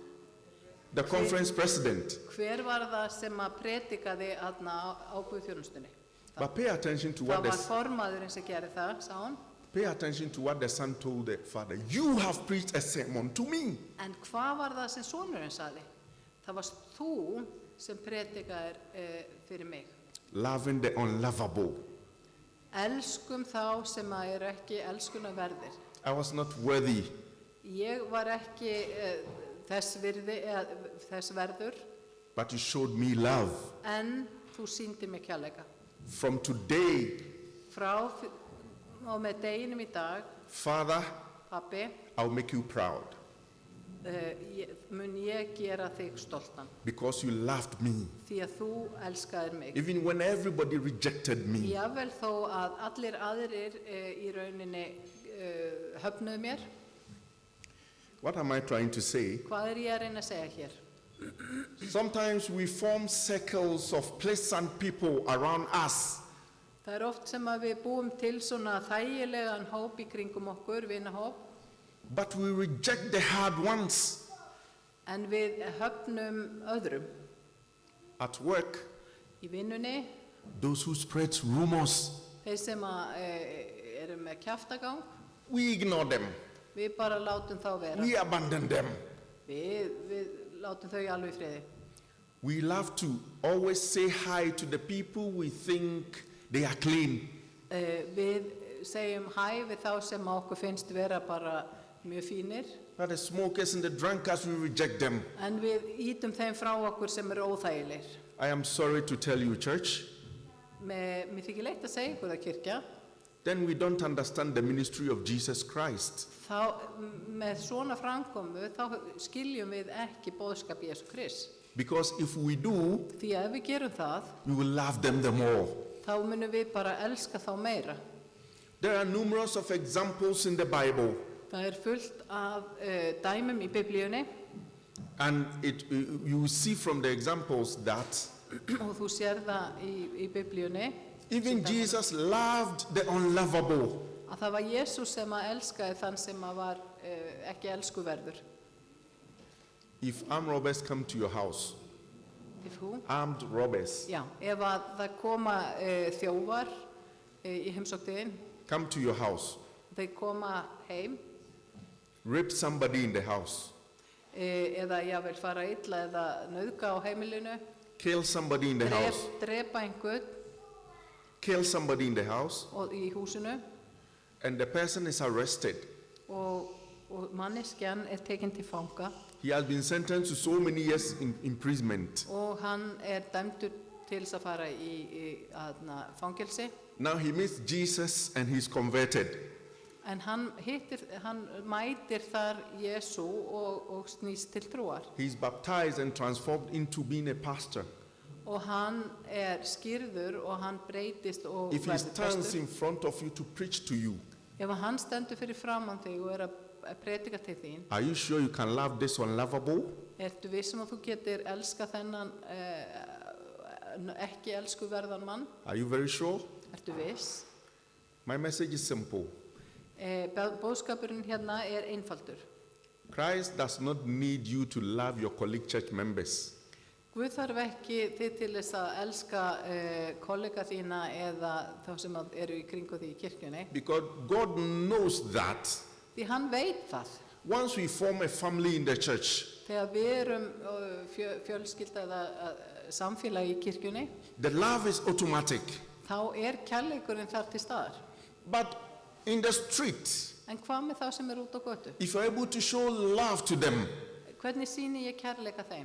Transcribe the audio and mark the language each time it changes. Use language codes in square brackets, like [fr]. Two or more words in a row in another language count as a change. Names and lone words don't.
[en] The conference president. [is] Hver var það sem að predikaði aðna á Guðþjónustunni? [en] But pay attention to [is] Það [en] what [is] var [en] the, [is] formaðurinn sem gerði það, sá hann. [en] pay attention to what the son told the father. "You have preached a sermon to me." [is] En hvað var það sem sonurinn sagði? Það varst þú sem predikaðir fyrir mig. [en] Loving the unlovable. [is] Elskum þá sem að ekki elskunarverðir. [en] I was not worthy, [is] Ég var ekki þess verður, [en] but you showed me love. [is] en þú sýndir mig kærleika. [en] From today, [is] Frá og með deginum í dag, [en] Father, [is] pabbi, [en] I'll make you proud [is] mun ég gera þig stoltan. [en] because you loved me. [is] Því að þú elskaðir mig. [en] Even when everybody rejected me, [is] Jável þó að allir aðrir í rauninni höfnuðu mér. [en] what am I trying to say? [is] Hvað ég að reyna að segja hér? [en] Sometimes we form circles of pleasant people around us, [is] Það oft sem að við búum til svona þægilegan hóp í kringum okkur, vinahóp, [en] but we reject the hard ones. [is] en við höfnum öðrum. [en] At work, [is] Í vinnunni, [en] those who spread rumors, [is] þeir sem að eru með kjaftagang, [en] we ignore them. [is] við bara látum þá vera. [en] We abandon them. [is] Við látum þau alveg í friði. [en] We love to always say hi to the people we think they are clean. [is] Við segjum hæ við þá sem að okkur finnst vera bara mjög fínir, [en] But the smokers and the drunkards, we reject them. [is] en við ítum þeim frá okkur sem eru óþægilegir. [en] I am sorry to tell you, church, [is] Mér þykir leitt að segja ykkur það, kirkja, [en] then we don't understand the ministry of Jesus Christ. [is] þá með svona framkomu þá skiljum við ekki boðskap Jesú Krist. [en] Because if we do, [is] Því að ef við gerum það, [en] we will love them the more. [is] þá munum við bara elska þá meira. [en] There are numerous of examples in the Bible, [is] Það fullt af dæmum í Biblíunni [en] and you see from the examples that [is] og þú sér það í Biblíunni [en] even Jesus loved the unlovable. [is] að það var Jesús sem að elskaði þann sem að var ekki elskuverður. [en] If armed robbers come to your house, If who? armed robbers [is] Já, ef að það koma þjófar í heimsóknin, [en] come to your house, [is] þeir koma heim, [en] rape somebody in the house, [is] eða jável fara illa eða nauðga á heimilinu, [en] kill somebody in the house, [is] drepa einhvern [en] kill somebody in the house, [is] og í húsinu [en] and the person is arrested. [is] og manneskjan tekin til fanga [en] He has been sentenced to so many years in imprisonment. [is] og hann dæmdur til þess að fara í fangelsi. [en] Now he meets Jesus and he's converted. [is] En hann mætir þar Jesú og snýst til trúar. [en] He's baptized and transformed into being a pastor. [is] Og hann skírður og hann breytist og [en] If he [is] verður [en] stands [is] prestur. [en] in front of you to preach to you, [is] Ef hann stendur fyrir framan þig og að predika til þín, [en] are you sure you can love this unlovable? [is] ertu vissum að þú getur elska þennan ekki elskuverðan mann? [en] Are you very sure? [is] Ertu viss? [en] My message is simple. [is] Boðskapurinn hérna einfaldur. [en] Christ does not need you to love your colleague church members. [is] Guð þarf ekki þið til þess að elska kollega þína eða þá sem eru í kringu því í kirkjunni. [en] Because God knows that [is] Því hann veit það. [en] once we form a family in the church, [is] Þegar við erum fjölskylda eða samfélagi í kirkjunni, [en] the love is automatic. [is] þá kærleikurinn þar til staðar. [en] But in the street, [is] En hvað með þá sem út á götu? [en] if you're able to show love to them, [is] Hvernig sýni ég kærleika þeim?